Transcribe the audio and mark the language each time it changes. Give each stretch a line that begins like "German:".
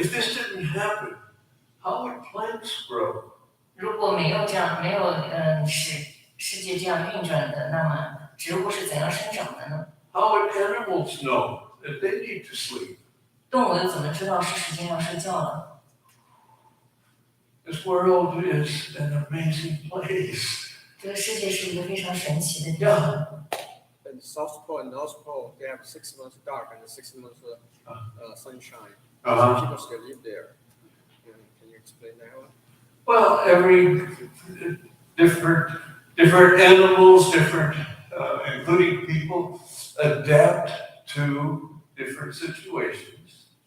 English: If this didn't happen, how would plants grow?
Chinese: 如果没有使世界这样运转的，那么植物是怎样生长的呢？
English: How would animals know that they need to sleep?
Chinese: 动物又怎么知道是时间要睡觉了？
English: This world is an amazing place.
Chinese: 这个世界是一个非常神奇的地方。
English: And South Pole and North Pole, they have 6 months dark and 6 months sunshine. Uh-huh. People still live there. Can you explain that one? Well, every different animals, including people, adapt to different situations.